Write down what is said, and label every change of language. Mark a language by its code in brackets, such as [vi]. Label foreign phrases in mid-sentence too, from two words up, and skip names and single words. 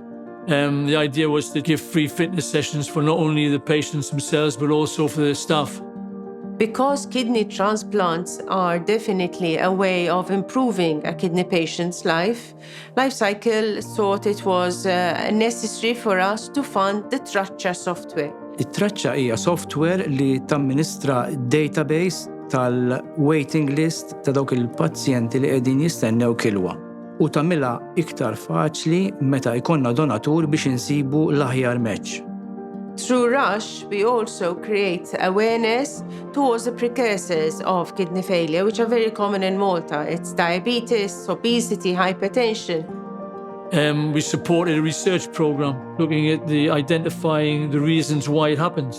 [en] The idea was to give free fitness sessions for not only the patients themselves, but also for the staff. Because kidney transplants are definitely a way of improving a kidney patient's life, LifeCycle thought it was necessary for us to fund the Traċċa software. [mt] It-Traċċa hija software li tamministra database tal- [en] waiting list [mt] ta' dawk il-pazjenti li qegħdin jistennew kilwa u tagħmilha iktar faċli meta jkollna donatur biex insibu l-aħjar meċċ. [en] Through RUSH, we also create awareness towards the precursors of kidney failure, which are very common in Malta. It's diabetes, obesity, hypertension. We supported a research program looking at identifying the reasons why it happens.